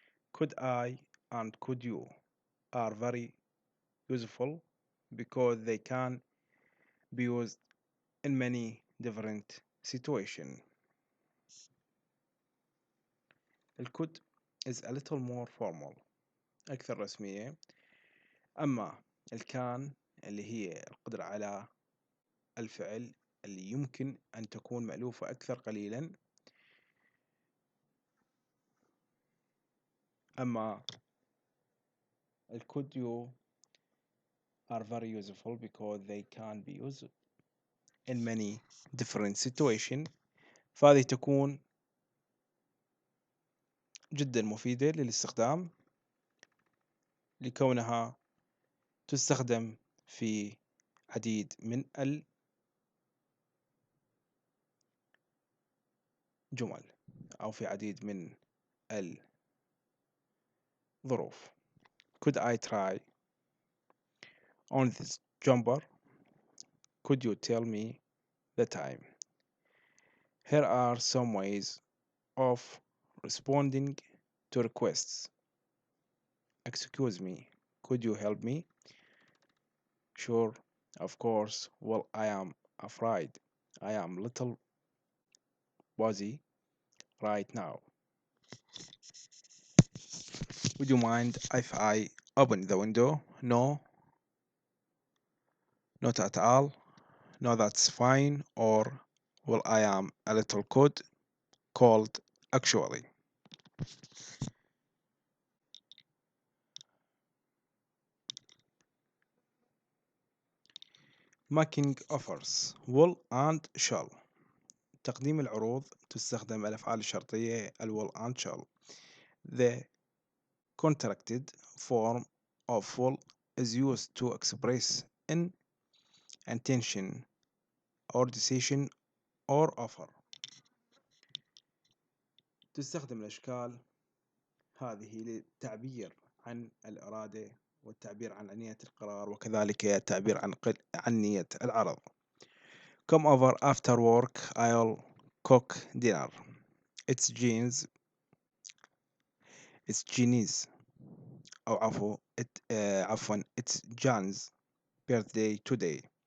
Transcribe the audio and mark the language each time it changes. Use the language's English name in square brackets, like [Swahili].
[English] Could I and could you are very useful because they can be used in many different situations. could is a little more formal، [Arabic] أكثر رسمية. أما الكان اللي هي القدرة على الفعل اللي يمكن أن تكون مألوفة أكثر قليلا. [English] أما could you are very useful because they can be used in many different situations. [Arabic] فهذه تكون جدا مفيدة للاستخدام لكونها تستخدم في عديد من الجمل أو في عديد من الظروف. [English] Could I try on this jumper? Could you tell me the time? Here are some ways of responding to requests. Excuse me, could you help me? Sure, of course. Well, I am afraid. I am little busy right now. Would you mind if I open the window? No, not at all. No, that's fine. Or, well, I am a little cold, actually. Making offers. will and shall. [Arabic] تقديم العروض تستخدم الأفعال الشرطية ال [English] will and shall. The contracted form of will is used to express an intention or decision or offer. [Arabic] تستخدم الأشكال هذه للتعبير عن الإرادة والتعبير عن نية القرار وكذلك التعبير عن نية العرض. [English] Come over after work, I'll cook dinner. It's Jean's it's Jean's [Arabic] أو عفوا [English] it's John's birthday today.